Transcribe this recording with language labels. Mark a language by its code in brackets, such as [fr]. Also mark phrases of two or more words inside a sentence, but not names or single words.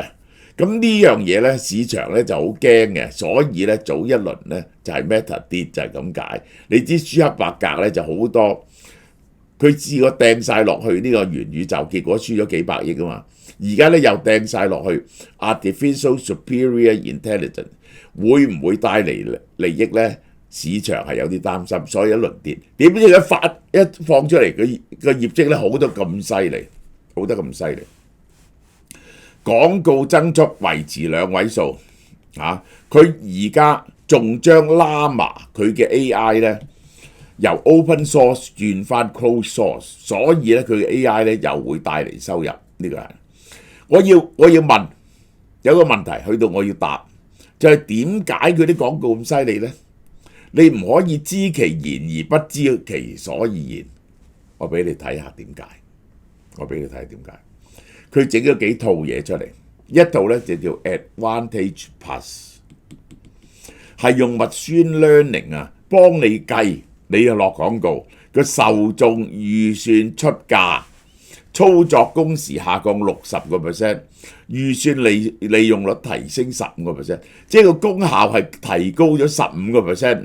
[yue] 咁呢樣嘢咧，市場咧就好驚嘅，所以咧早一輪咧就係 Meta 跌就係咁解。你知舒克伯格咧就好多佢試過掟晒落去呢個元宇宙，結果輸咗幾百億啊嘛。而家咧又掟晒落去 [en] artificial superior intelligence， [yue] 會唔會帶嚟利益咧？市場係有啲擔心，所以一輪跌。點知佢一放出嚟，佢個業績咧好得咁犀利，好得咁犀利。廣告增速維持2位數啊！佢而家仲將 Llama 佢嘅 AI 咧由 [en] open source [yue] 轉翻 [en] closed source， [yue] 所以咧佢嘅 AI 咧又會帶嚟收入。呢個係我要問，有個問題去到我要答，就係點解佢啲廣告咁犀利咧？你唔可以知其言而不知其所以然。我俾你睇下點解，佢整咗幾套嘢出嚟，一套咧就叫 Advantage Plus， 係用 [en] machine learning [yue] 啊，幫你計你要落廣告個受眾預算出價，操作工時下降60%，預算利用率提升15%，即係個功效係提高咗15%。